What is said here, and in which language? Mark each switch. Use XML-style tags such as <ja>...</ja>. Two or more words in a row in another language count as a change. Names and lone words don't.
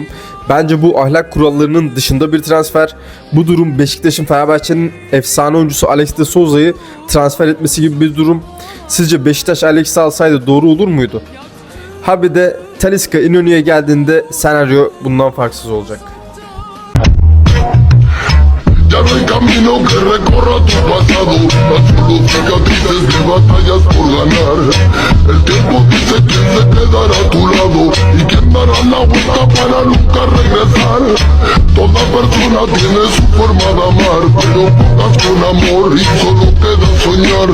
<tr>Bence bu ahlak kurallarının dışında bir transfer. Bu durum Beşiktaş'ın Fenerbahçe'nin efsane oyuncusu Alex de Souza'yı transfer etmesi gibi bir durum. Sizce Beşiktaş Alex'i alsaydı doğru olur muydu? Ha bir de Talisca İnönü'ye geldiğinde senaryo bundan farksız olacak.</tr> <es>Ya no hay camino que recorra tu pasado, tan solo cicatrices de batallas por ganar. El tiempo dice quién se quedará a tu lado y quién dará la vuelta para nunca regresar. Toda persona tiene su forma de amar, pero pocas con amor y solo queda soñar.</es>